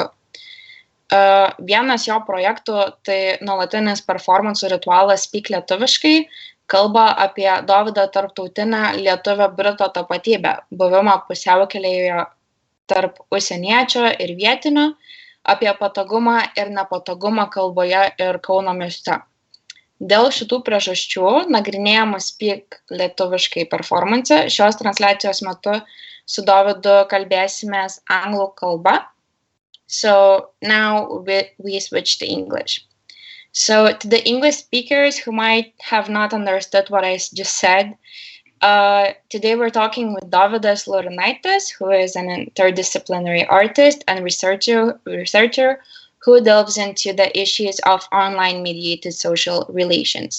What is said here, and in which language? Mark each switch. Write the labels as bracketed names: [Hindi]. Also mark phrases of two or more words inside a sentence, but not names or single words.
[Lithuanian] Vienas jo projektų tai nuolatinis performansų ritualas Speak lietuviškai, kalba apie Dovydo tarptautinę lietuvio brito tapatybę, buvimą pusiaukelėje tarp užsieniečio ir vietinio, apie patogumą ir nepatogumą kalboje ir Kauno mieste. Dėl šitų priežasčių nagrinėjama Speak lietuviškai performance. Šios transliacijos metu su Dovydu kalbėsimės anglų kalba. [English] So now we switch to English. So to the English speakers who might have not understood what I just said, today we're talking with Dovydas Laurinaitis, who is an interdisciplinary artist and researcher who delves into the issues of online mediated social relations.